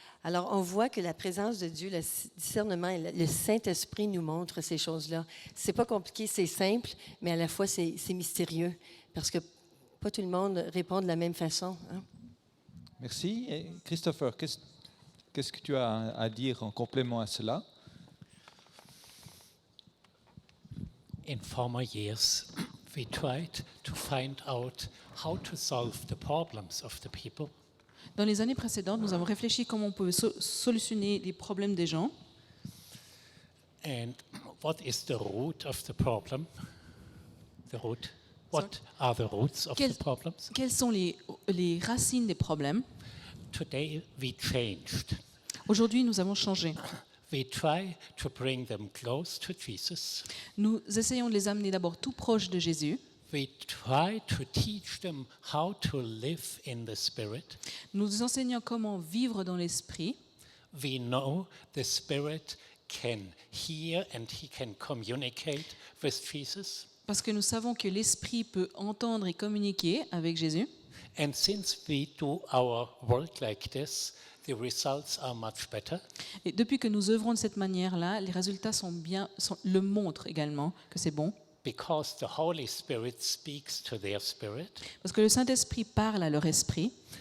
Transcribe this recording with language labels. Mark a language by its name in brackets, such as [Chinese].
[French] Alors, on voit que la présence de Dieu, le discernement, le Saint-Esprit nous montre ces choses-là. C'est pas compliqué, c'est simple, mais à la fois, c'est mystérieux, parce que pas tout le monde répond de la même façon. Hein? Merci. Et Christopher, qu'est-ce que tu as à dire en complément à cela? [English] In former years, we tried to find out how to solve the problems of the people. [French] Dans les années précédentes, nous avons réfléchi comment on peut solutionner les problèmes des gens. [English] And what is the root of the problem? The root. What are the roots of the problems? [French] Quelles sont les racines des problèmes? [English] Today we changed. [French] Aujourd'hui, nous avons changé. [English] We try to bring them close to Jesus. [French] Nous essayons de les amener d'abord tout proche de Jésus. [English] We try to teach them how to live in the Spirit. [French] Nous enseignons comment vivre dans l'esprit. [English] We know the Spirit can hear and he can communicate with Jesus. [French] Parce que nous savons que l'esprit peut entendre et communiquer avec Jésus. [English] And since we do our work like this, the results are much better. [French] Et depuis que nous œuvrons de cette manière-là, les résultats le montrent également que c'est bon. [English] Because the Holy Spirit speaks to their spirit. [French] Parce que le Saint-Esprit parle à leur esprit.